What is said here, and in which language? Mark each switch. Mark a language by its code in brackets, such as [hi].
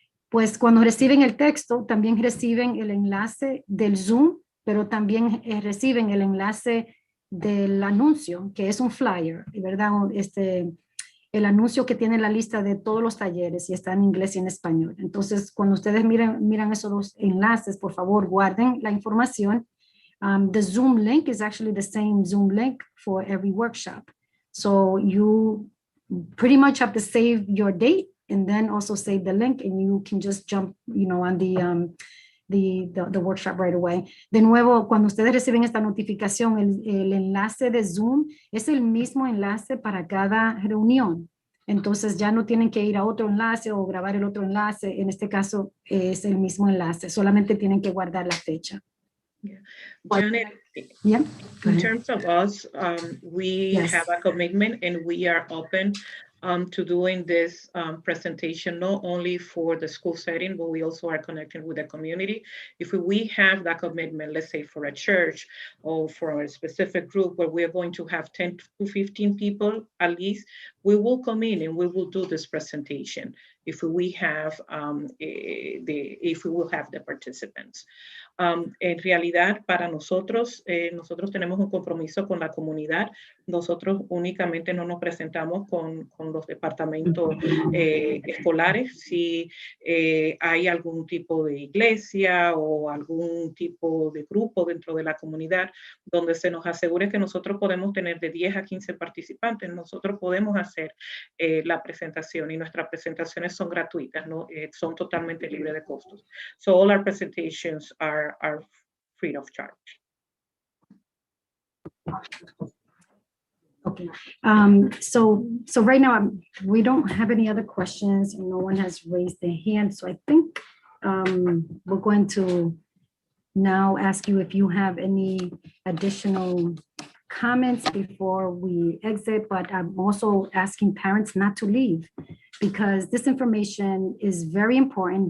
[es] Pues cuando reciben el texto, también reciben el enlace del Zoom, pero también reciben el enlace del anuncio, que es un flyer, ¿verdad? El anuncio que tiene la lista de todos los talleres y está en inglés y en español. Entonces, cuando ustedes miran esos 2 enlaces, por favor, guarden la información. [en] The Zoom link is actually the same Zoom link for every workshop. So you pretty much have to save your date and then also save the link, and you can just jump, on the workshop right away. [es] De nuevo, cuando ustedes reciben esta notificación, el enlace de Zoom es el mismo enlace para cada reunión. Entonces ya no tienen que ir a otro enlace o grabar el otro enlace. En este caso es el mismo enlace, solamente tienen que guardar la fecha. [en] Janet, Yeah. Go in ahead. terms of us, we Yes. have a commitment and we are open to doing this presentation, not only for the school setting, but we also are connecting with the community. If we have that commitment, let's say for a church or for a specific group where we're going to have 10 to 15 people at least, we will come in and we will do this presentation if we have if we will have the participants. [es] En realidad, para nosotros, nosotros tenemos un compromiso con la comunidad. Nosotros únicamente no nos presentamos con los departamentos escolares. Si hay algún tipo de iglesia o algún tipo de grupo dentro de la comunidad donde se nos asegure que nosotros podemos tener de 10 a 15 participantes, nosotros podemos hacer la presentación y nuestras presentaciones son gratuitas, ¿no? Son totalmente libres de costos. [en] So all our presentations are free of charge. Okay. So right now we don't have any other questions and no one has raised their hand. So I think we're going to now ask you if you have any additional comments before we exit, but I'm also asking parents not to leave because this information is very important.